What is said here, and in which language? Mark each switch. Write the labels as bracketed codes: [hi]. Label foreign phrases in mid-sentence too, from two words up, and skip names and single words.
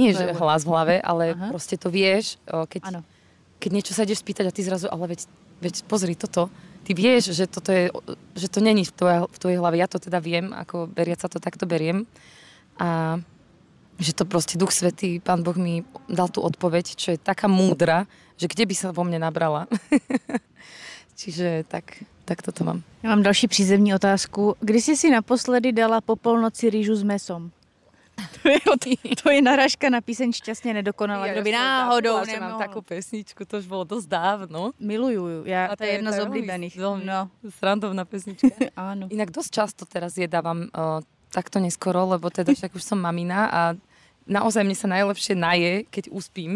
[sk] Nie, že hlas v hlave, ale proste to vieš, keď niečo sa ideš spýtať a ty zrazu, ale veď pozri toto, ty vieš, že to není v tvojej hlave. Ja to teda viem, ako beriac sa to takto beriem. A že to proste Duch Svätý, Pán Boh mi dal tú odpoveď, čo je taká múdra, že kde by sa vo mne nabrala. Čiže tak toto mám. [cs] Já mám další přízemní otázku. Kdy jsi si naposledy dala po polnoci [sk] rýžu s mesom? [cs] To je narážka na píseň Šťastne nedokonala. Kdo by náhodou nemohol. [sk] Mám takú pesničku, to už bolo dosť dávno. [cs] Miluju, to je jedna z oblíbených. [sk] Srandovná pesnička. Áno. Inak dosť často teraz jedávam takto neskoro, lebo teda však už som mamina a naozaj mne sa najlepšie naje, keď uspím.